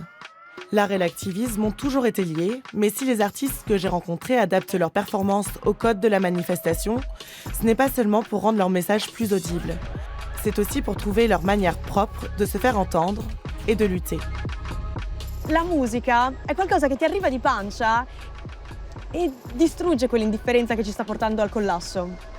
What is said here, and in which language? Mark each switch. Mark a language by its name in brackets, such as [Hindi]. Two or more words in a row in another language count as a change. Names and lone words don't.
[French] L'art et l'activisme ont toujours été liés, mais si les artistes que j'ai rencontrés adaptent leurs performances au code de la manifestation, ce n'est pas seulement pour rendre leur message plus audible. C'est aussi pour trouver leur manière propre de se faire entendre et de lutter. [Italian] La musica è qualcosa che ti arriva di pancia e distrugge quell'indifferenza che ci sta portando al collasso.